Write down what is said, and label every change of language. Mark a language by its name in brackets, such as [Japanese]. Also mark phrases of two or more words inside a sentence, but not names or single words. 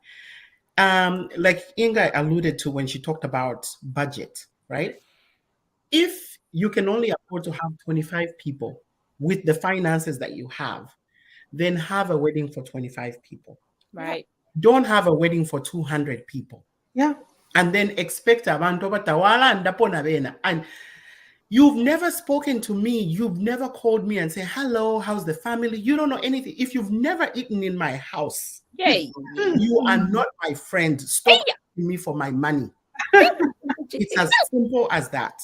[English] Like Inga alluded to when she talked about budget, right? If you can only afford to have 25 people with the finances that you have, then have a wedding for 25 people. Right. Don't have a wedding for 200 people. Yeah. And then expect [Bemba] abantu batawala ndapona bena. [English] And you've never spoken to me. You've never called me and said, hello, how's the family? You don't know anything. If you've never eaten in my house, Yay. you are not my friend. Stop asking me for my money. It's as simple as that.